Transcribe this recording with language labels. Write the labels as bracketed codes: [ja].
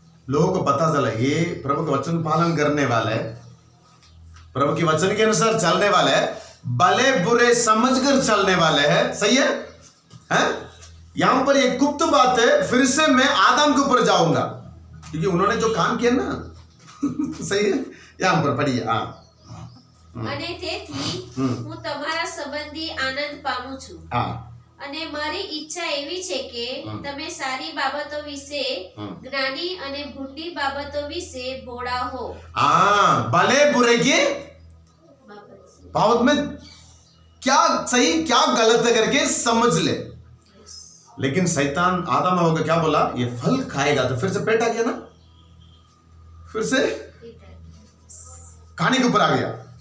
[hi] लोगों को पता चला ये प्रभु का वचन पालन करने वाला है, प्रभु के वचन के अनुसार चलने वाला है, भले बुरे समझकर चलने वाले हैं। सही है, हैं? यहां पर एक गुप्त बात है, फिर से मैं आदम के ऊपर जाऊंगा क्योंकि उन्होंने जो काम किया ना सही है, यहां पर पढ़िए। [gu] અને તેથી હું તમારા સંબંધી આનંદ પામું છું અને મારી ઈચ્છા એવી છે કે તમે સારી બાબતો વિશે જ્ઞાની અને ભૂંડી બાબતો વિશે ભોળા હો। [hi] भले बुरे की बाबत में क्या सही क्या गलत करके समझ ले। लेकिन शैतान आदम होगा क्या बोला, ये फल खाएगा तो फिर से पेट आ गया ना, फिर से खाने के ऊपर आ गया।